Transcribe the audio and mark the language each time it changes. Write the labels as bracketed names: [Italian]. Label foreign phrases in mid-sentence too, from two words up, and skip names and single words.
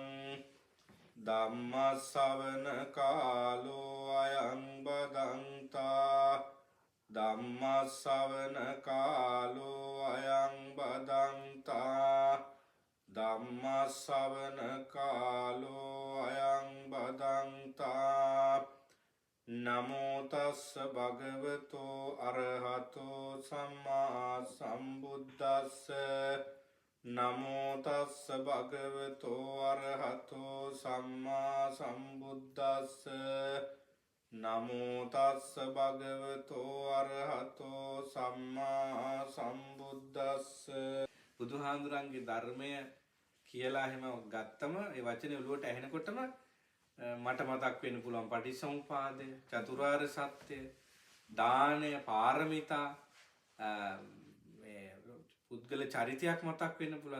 [Pali] ධම්ම ශ්‍රවණ කාලෝ අයං බදන්තා ධම්ම ශ්‍රවණ කාලෝ අයං බදන්තා ධම්ම ශ්‍රවණ කාලෝ අයං බදන්තා නමෝ තස්ස භගවතෝ අරහතෝ සම්මා සම්බුද්දස්ස නමෝ තස්ස භගවතෝ අරහතෝ සම්මා සම්බුද්දස්ස නමෝ තස්ස භගවතෝ අරහතෝ සම්මා සම්බුද්දස්ස. [Sinhala] බුදුහාඳුරන්ගේ ධර්මය කියලා එහෙම ගත්තම ඒ වචනේ ඔළුවට ඇහෙනකොටම මට මතක් වෙන්න පුළුවන් පටිච්චසමුප්පාදය, චතුරාර්ය සත්‍ය, දානය, පාරමිතා, මේ පුද්ගල චරිතයක් මතක් වෙන්න පුළුවන්.